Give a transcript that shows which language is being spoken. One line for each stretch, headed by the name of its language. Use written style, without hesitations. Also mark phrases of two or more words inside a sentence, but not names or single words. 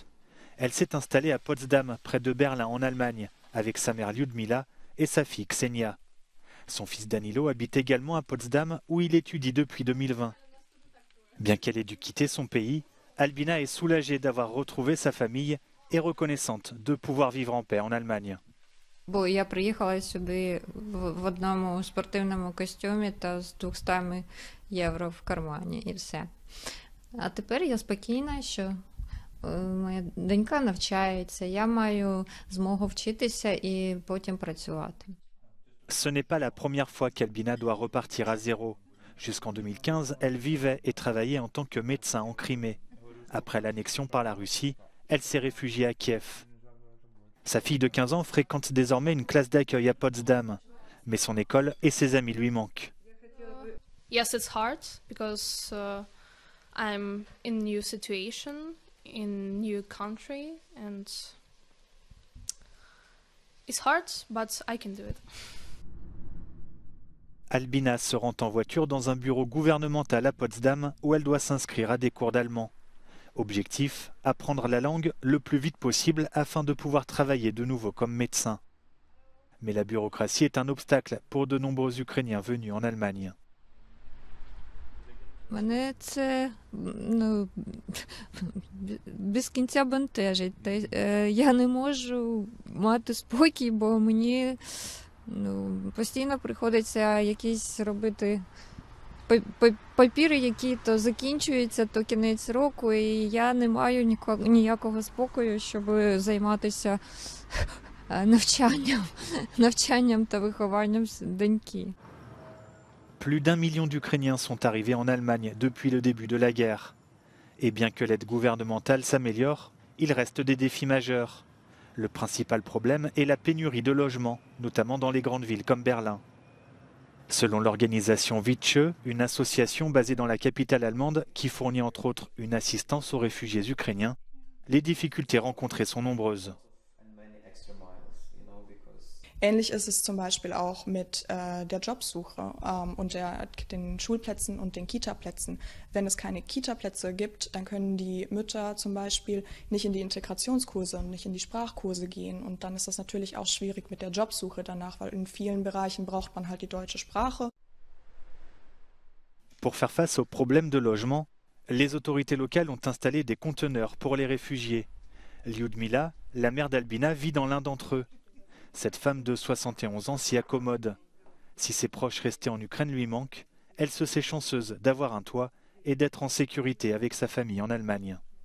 French: Elle s'est installée à Potsdam, près de Berlin, en Allemagne, avec sa mère Lyudmila et sa fille Ksenia. Son fils Danilo habite également à Potsdam, où il étudie depuis 2020. Bien qu'elle ait dû quitter son pays, Albina est soulagée d'avoir retrouvé sa famille et reconnaissante de pouvoir vivre en paix en Allemagne.
Ukrainian: Бо я приїхала сюди в одному спортивному костюмі та з 200 євро в кармані і все. А тепер я спокійна, що моя донька навчається, я маю змогу вчитися і потім працювати.
French: Ce n'est pas la première fois qu'Albina doit repartir à zéro. Jusqu'en 2015, elle vivait et travaillait en tant que médecin en Crimée. Après l'annexion par la Russie, elle s'est réfugiée à Kiev. Sa fille de 15 ans fréquente désormais une classe d'accueil à Potsdam, mais son école et ses amis lui manquent.
English: Yes, it's hard because I'm in new situation, in new country, and it's hard, but I can do it.
French: Albina se rend en voiture dans un bureau gouvernemental à Potsdam où elle doit s'inscrire à des cours d'allemand. Objectif, apprendre la langue le plus vite possible afin de pouvoir travailler de nouveau comme médecin. Mais la bureaucratie est un obstacle pour de nombreux Ukrainiens venus en Allemagne.
Ukrainian: Мене це без кінця бентежить. Я не можу мати спокій, бо мені постійно приходиться якісь робити папіри, які то закінчуються, то кінець року, і я не маю ніякого спокою, щоб займатися навчанням та вихованням доньки.
French: Plus d'1 million d'Ukrainiens sont arrivés en Allemagne depuis le début de la guerre. Et bien que l'aide gouvernementale s'améliore, il reste des défis majeurs. Le principal problème est la pénurie de logements, notamment dans les grandes villes comme Berlin. Selon l'organisation Witzsche, une association basée dans la capitale allemande qui fournit entre autres une assistance aux réfugiés ukrainiens, les difficultés rencontrées sont nombreuses.
German: Ähnlich ist es zum Beispiel auch mit der Jobsuche und den Schulplätzen und den Kita-Plätzen. Wenn es keine Kita-Plätze gibt, dann können die Mütter zum Beispiel nicht in die Integrationskurse und nicht in die Sprachkurse gehen. Und dann ist das natürlich auch schwierig mit der Jobsuche danach, weil in vielen Bereichen braucht man halt die deutsche Sprache.
French: Pour faire face aux problèmes de logement, les autorités locales ont installé des conteneurs pour les réfugiés. Lyudmila, la mère d'Albina, vit dans l'un d'entre eux. Cette femme de 71 ans s'y accommode. Si ses proches restés en Ukraine lui manquent, elle se sait chanceuse d'avoir un toit et d'être en sécurité avec sa famille en Allemagne.